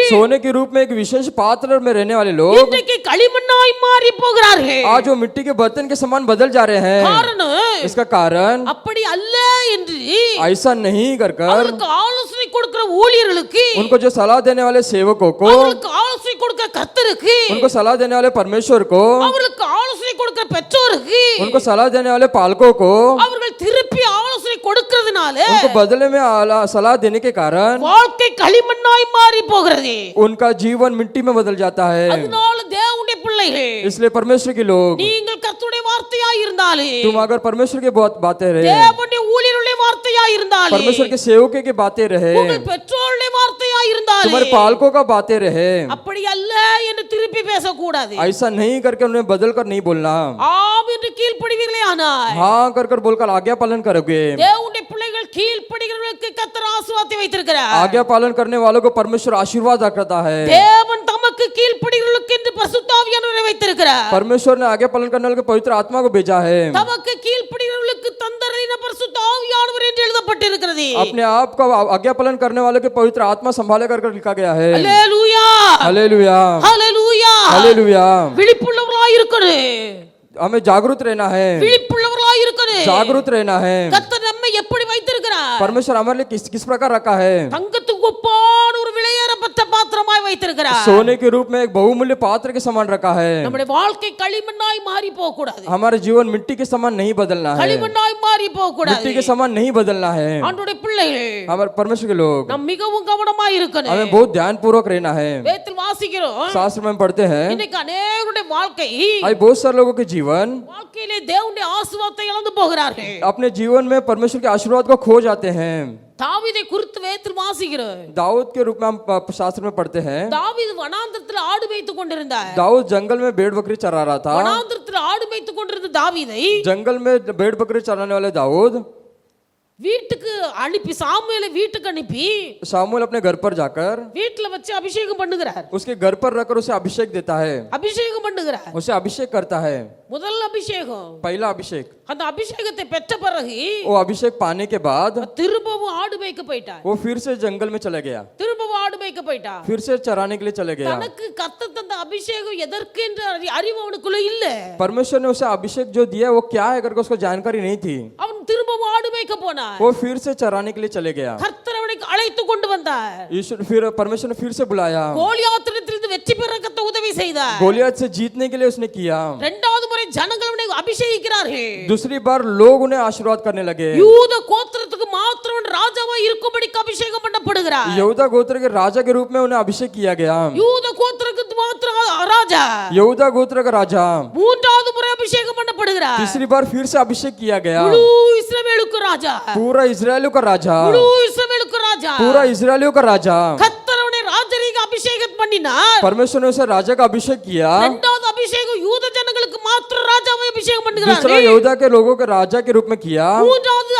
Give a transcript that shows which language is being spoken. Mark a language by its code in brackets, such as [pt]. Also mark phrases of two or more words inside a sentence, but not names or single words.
[hi] सोने के रूप में एक विशेष पात्र में रहने वाले लोग [ta] இன்றைக்கு களிமண்ணாய் மாறி போகிறார்கள். [hi] आज वो मिट्टी के बर्तन के समान बदल जा रहे हैं। [ta] காரணம் [hi] इसका कारण [ta] அப்படி அல்ல என்று [hi] ऐसा नहीं कर [ta] அவருக்கு ஆலோசனை கொடுக்கிற ஊழியர்களுக்கு, [hi] उनको जो सलाह देने वाले सेवकों को, [ta] அவருக்கு ஆலோசனை கொடுக்கிற கர்த்தருக்கு, [hi] उनको सलाह देने वाले परमेश्वर को, [ta] அவருக்கு ஆலோசனை கொடுக்கிற பெற்றோருக்கு [hi] उनको सलाह देने वाले पालकों को, [ta] அவர்கள் திருப்பி ஆலோசனை கொடுக்கிறதுனால [hi] उनको बदले में सलाह देने के कारण [ta] வாழ்க்கை களிமண்ணாய் மாறி போகிறது. [hi] उनका जीवन मिट्टी में बदल जाता है। [ta] அதனால தேவனுடைய பிள்ளைகள், [hi] इसलिए परमेश्वर के लोग, [ta] நீங்கள் கர்த்தருடைய வார்த்தையாய் இருந்தாலே, [hi] तुम अगर परमेश्वर की बहुत बातें रहे, [ta] தேவனுடைய ஊழியருடைய வார்த்தையாய் இருந்தாலே, [hi] परमेश्वर के सेवकों की बातें रहे, [ta] உங்கள் பெற்றோருடைய வார்த்தையாய் இருந்தாலே, [hi] तुम्हारे पालकों का बातें रहे, [ta] அப்படி அல்ல என்று திருப்பி பேசக்கூடாது. [hi] ऐसा नहीं करके उन्हें बदल कर नहीं बोलना, [ta] ஆம் என்று கீழ்ப்படிவீர்களே ஆனால் [hi] हाँ कर बोलकर आज्ञा पालन करोगे। [ta] தேவனுடைய பிள்ளைகள் கீழ்ப்படிகிறவர்களுக்கு கர்த்தர் ஆசீர்வாதத்தை வைத்திருக்கிறார். [hi] आज्ञा पालन करने वालों को परमेश्वर आशीर्वाद करता है। [ta] தேவன் தமக்கு கீழ்ப்படிகிறவர்களுக்கு என்று பரிசுத்த ஆவியானவரை வைத்திருக்கிறார். [hi] परमेश्वर ने आज्ञा पालन करने वाले को पवित्र आत्मा को भेजा है। [ta] தமக்கு கீழ்ப்படிகிறவர்களுக்கு தந்தரின பரிசுத்த ஆவியானவர் என்று எழுதப்பட்டிருக்கிறது. [hi] अपने आप का आज्ञा पालन करने वालों के पवित्र आत्मा संभाले कर लिखा गया है। [ta] அல்லேலூயா, [hi] हालेलुया, [ta] அல்லேலூயா. [hi] हालेलुया। [ta] விழிப்புள்ளவர்களாய் இருக்கணும், [hi] हमें जागरूक रहना है, [ta] விழிப்புள்ளவர்களாய் இருக்கணும். [hi] जागरूक रहना है। [ta] கர்த்தர் நம்மை எப்படி வைத்திருக்கிறார்? [hi] परमेश्वर हमारे लिए किस प्रकार रखा है? [ta] தங்கத்துக்கு ஒப்பான ஒரு விலையேறப்பட்ட பாத்திரமாய் வைத்திருக்கிறார். [hi] सोने के रूप में एक बहुमूल्य पात्र के समान रखा है। [ta] நம்முடைய வாழ்க்கை களிமண்ணாய் மாறி போக கூடாது, [hi] हमारे जीवन मिट्टी के समान नहीं बदलना है, [ta] களிமண்ணாய் மாறி போக கூடாது. [hi] मिट्टी के समान नहीं बदलना है। [ta] ஆண்டவருடைய பிள்ளைகள், [hi] हमारे परमेश्वर के लोग, [ta] நாம் மிகவும் கவனமாய் இருக்கணும். [hi] हमें बहुत ध्यान पूर्वक रहना है। [ta] வேதத்தில் வாசிக்கிறோம், [hi] शास्त्र में पढ़ते हैं, [ta] இன்னைக்கு அநேகருடைய வாழ்க்கை, [hi] आज बहुत सारे लोगों के जीवन [ta] வாழ்க்கையிலே தேவனுடைய ஆசீர்வாதத்தை இழந்து போகிறார்கள். [hi] अपने जीवन में परमेश्वर के आशीर्वाद को खो जाते हैं। [ta] தாவீதை குறித்து வேதத்தில் வாசிக்கிறோம், [hi] दाऊद के रूप में हम शास्त्र में पढ़ते हैं, [ta] தாவீது வனாந்தரத்தில் ஆடு மேய்த்துக் கொண்டிருந்தார். [hi] दाऊद जंगल में भेड़ बकरी चरा रहा था। [ta] வனாந்தரத்தில் ஆடு மேய்த்துக் கொண்டிருந்த தாவீதை [hi] जंगल में भेड़ बकरी चराने वाले दाऊद [ta] வீட்டுக்கு அனுப்பி, சாமுவேலை வீட்டுக்கு அனுப்பி [hi] शामुएल अपने घर पर जाकर [ta] வீட்டுல வச்சு அபிஷேகம் பண்ணுகிறார். [hi] उसके घर पर रखकर उसे अभिषेक देता है, [ta] அபிஷேகம் பண்ணுகிறார். [hi] उसे अभिषेक करता है। [ta] முதல் அபிஷேகம், [hi] पहला अभिषेक, [ta] அந்த அபிஷேகத்தை பெற்ற பிறகு [hi] वो अभिषेक पाने के बाद [ta] திரும்பவும் ஆடு மேய்க்க போயிட்டார். [hi] वो फिर से जंगल में चले गया, [ta] திரும்பவும் ஆடு மேய்க்க போயிட்டார். [hi] फिर से चराने के लिए चले गया। [ta] தனக்கு கர்த்தர் தந்த அபிஷேகம் எதற்கு என்ற அறிவு அவனுக்குள்ள இல்ல. [hi] परमेश्वर ने उसे अभिषेक जो दिया वो क्या है करके उसको जानकारी नहीं थी। [ta] அவன் திரும்பவும் ஆடு மேய்க்க போனான். [hi] वो फिर से चराने के लिए चले गया। [ta] கர்த்தர் அவனை அழைத்து கொண்டு வந்தார். [hi] ईश्वर फिर परमेश्वर ने फिर से बुलाया, [ta] கோலியாத்திடத்திலிருந்து வெற்றி பெற கர்த்தர் உதவி செய்தார். [hi] गोलियत से जीतने के लिए उसने किया। [ta] இரண்டாவது முறை ஜனங்கள் அவனை அபிஷேகிக்கிறார்கள். [hi] दूसरी बार लोग उन्हें आशीर्वाद करने लगे। [ta] யூத கோத்திரத்துக்கு மாத்திரம் ராஜாவாய் இருக்கும்படிக்கு அபிஷேகம் பண்ணப்படுகிறார். [hi] यहूदा गोत्र के राजा के रूप में उन्हें अभिषेक किया गया। [ta] யூத கோத்திரத்துக்கு மாத்திரம் ராஜா. [hi] यहूदा गोत्र का राजा [ta] மூன்றாவது முறை அபிஷேகம் பண்ணப்படுகிறார். [hi] तीसरी बार फिर से अभिषेक किया गया। [ta] முழு இஸ்ரவேலுக்கு ராஜா, [hi] पूरा इजरायलियों का राजा, [ta] முழு இஸ்ரவேலுக்கு ராஜா. [hi] पूरा इजरायलियों का राजा। [ta] கர்த்தர் அவனை ராஜரீக அபிஷேகம் பண்ணினார். [hi] परमेश्वर ने उसे राजा का अभिषेक किया। [ta] இரண்டாவது அபிஷேகம் யூத ஜனங்களுக்கு மாத்திரம் ராஜாவை அபிஷேகம் [hi] दूसरा [ta] பண்ணுகிறார். [hi] यहूदा के लोगों के राजा के रूप में किया।